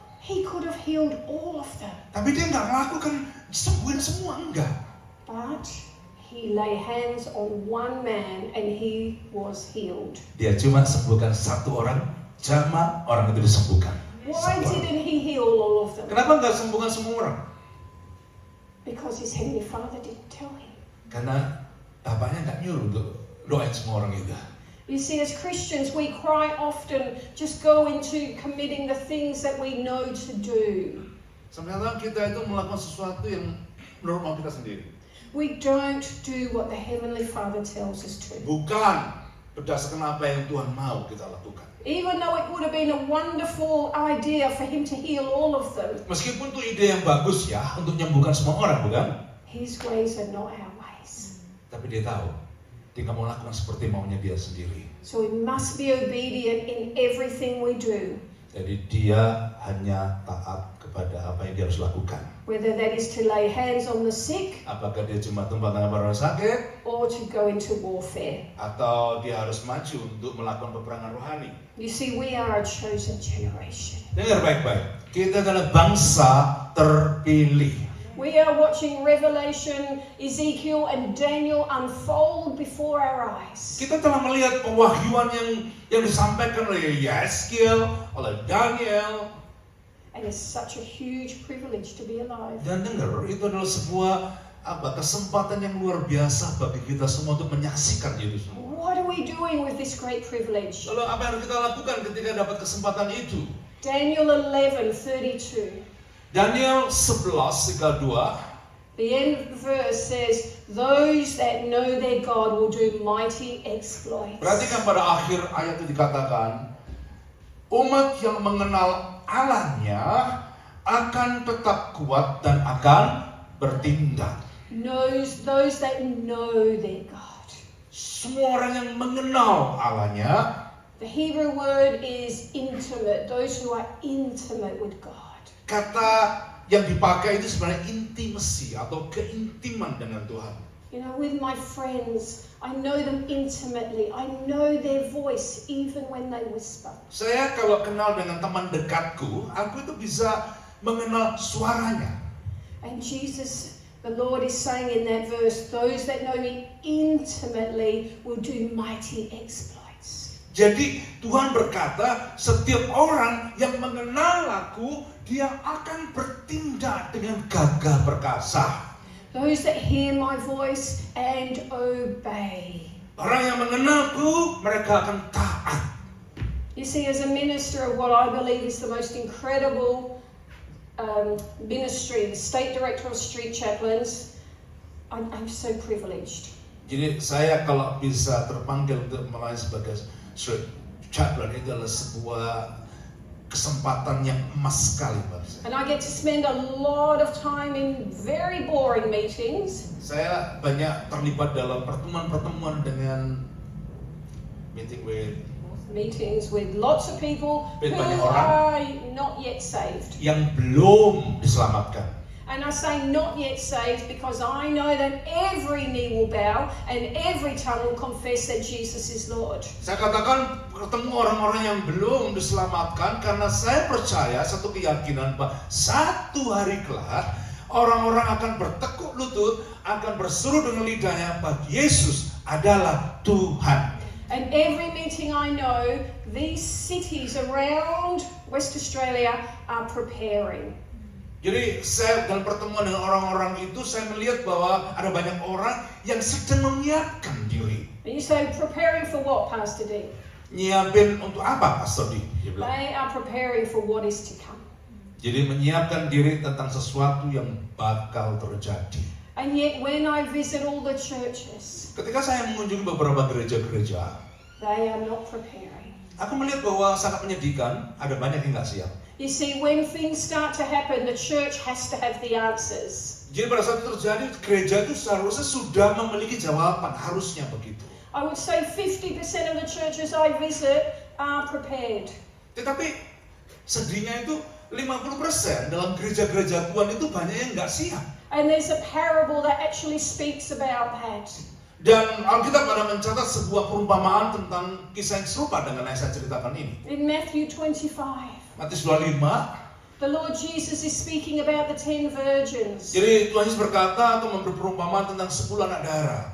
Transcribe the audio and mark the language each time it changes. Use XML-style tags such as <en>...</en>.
<en>He could have healed all of them,</en> <id>Tapi dia nggak melakukan sembuhin semua, enggak.</id> <en>but He lay hands on one man and he was healed.</en> <id>Dia cuma sembuhkan satu orang, jamah orang itu disembuhkan.</id> <en>Why</en> <id>Satu orang.</id> <en>didn't He heal all of them?</en> <id>Kenapa nggak sembuhkan semua orang?</id> <en>Because His Heavenly Father didn't tell Him.</en> <id>Karena bapaknya nggak nyuruh untuk doain semua orang itu.</id> <en>You see, as Christians, we quite often just go into committing the things that we know to do.</en> <id>Sebenarnya kita itu melakukan sesuatu yang menurut mau kita sendiri.</id> <en>We don't do what the Heavenly Father tells us to.</en> <id>Bukan berdasarkan apa yang Tuhan mau kita lakukan.</id> <en>Even though it would have been a wonderful idea for Him to heal all of them,</en> <id>Meskipun itu ide yang bagus ya untuk menyembuhkan semua orang, bukan?</id> <en>His ways are not our ways.</en> <id>Tapi dia tahu, dia nggak mau lakukan seperti maunya dia sendiri.</id> <en>So we must be obedient in everything we do,</en> <id>Jadi dia hanya taat kepada apa yang dia harus lakukan.</id> <en>whether that is to lay hands on the sick</en> <id>Apakah dia cuma tumpang tangan pada orang sakit,</id> <en>or to go into warfare.</en> <id>atau dia harus maju untuk melakukan peperangan rohani.</id> <en>You see, we are a chosen generation.</en> <id>Dengar baik-baik, kita adalah bangsa terpilih.</id> <en>We are watching Revelation, Ezekiel, and Daniel unfold before our eyes.</en> <id>Kita telah melihat pewahyuan yang disampaikan oleh Yeskiel, oleh Daniel.</id> <en>And it's such a huge privilege to be alive.</en> <id>Dan dengar, itu adalah sebuah kesempatan yang luar biasa bagi kita semua untuk menyaksikan itu semua.</id> <en>What are we doing with this great privilege?</en> <id>Lalu apa yang harus kita lakukan ketika dapat kesempatan itu?</id> <en>Daniel 11:32.</en> <id>Daniel 11:32.</id> <en>The end of the verse says, those that know their God will do mighty exploits.</en> <id>Perhatikan pada akhir ayat itu dikatakan, umat yang mengenal Allahnya akan tetap kuat dan akan bertindak.</id> <en>Those that know their God.</en> <id>Semua orang yang mengenal Allahnya.</id> <en>The Hebrew word is intimate, those who are intimate with God.</en> <id>Kata yang dipakai itu sebenarnya intimacy atau keintiman dengan Tuhan.</id> <en>You know, with my friends, I know them intimately. I know their voice even when they whisper.</en> <id>Saya kalau kenal dengan teman dekatku, aku itu bisa mengenal suaranya.</id> <en>And Jesus, the Lord is saying in that verse, those that know me intimately will do mighty exploits.</en> <id>Jadi Tuhan berkata, setiap orang yang mengenal aku, dia akan bertindak dengan gagah perkasa.</id> <en>Those that hear my voice and obey.</en> <id>Orang yang mengenalku, mereka akan taat.</id> <en>You see, as a minister of what I believe is the most incredible ministry, the State Director of Street Chaplains, I'm so privileged.</en> <id>Jadi saya kalau bisa terpanggil untuk melayani sebagai street chaplain itu adalah sebuah kesempatan yang emas sekali buat saya.</id> <en>And I get to spend a lot of time in very boring meetings.</en> <id>Saya banyak terlibat dalam pertemuan-pertemuan dengan</id> <en>Meetings with lots of people who</en> <id>Banyak orang.</id> <en>are not yet saved.</en> <id>yang belum diselamatkan.</id> <en>And I say not yet saved because I know that every knee will bow and every tongue will confess that Jesus is Lord.</en> <id>Saya katakan ketemu orang-orang yang belum diselamatkan karena saya percaya satu keyakinan bahwa satu hari kelak orang-orang akan bertekuk lutut, akan berseru dengan lidahnya bahwa Yesus adalah Tuhan.</id> <en>And every meeting I know, these cities around West Australia are preparing.</en> <id>Jadi saya dalam pertemuan dengan orang-orang itu saya melihat bahwa ada banyak orang yang sedang menyiapkan diri.</id> <en>And you say, preparing for what, Pastor D?</en> <id>Nyiapin untuk apa, Pastor D? Dia bilang.</id> <en>They are preparing for what is to come.</en> <id>Jadi menyiapkan diri tentang sesuatu yang bakal terjadi.</id> <en>And yet when I visit all the churches,</en> <id>Ketika saya mengunjungi beberapa gereja-gereja,</id> <en>they are not preparing.</en> <id>aku melihat bahwa sangat menyedihkan, ada banyak yang nggak siap.</id> <en>You see, when things start to happen, the church has to have the answers.</en> <id>Jadi pada saat itu terjadi, gereja itu seharusnya sudah memiliki jawaban, harusnya begitu.</id> <en>I would say 50% of the churches I visit are prepared.</en> <id>Tetapi sedihnya itu 50% dalam gereja-gereja Tuhan itu banyak yang nggak siap.</id> <en>And there's a parable that actually speaks about that.</en> <id>Dan Alkitab ada mencatat sebuah perumpamaan tentang kisah yang serupa dengan yang saya ceritakan ini.</id> <en>In Matthew 25,</en> <id>Matius 25.</id> <en>the Lord Jesus is speaking about the 10 virgins.</en> <id>Jadi Tuhan Yesus berkata atau memberi perumpamaan tentang 10 anak darah.</id>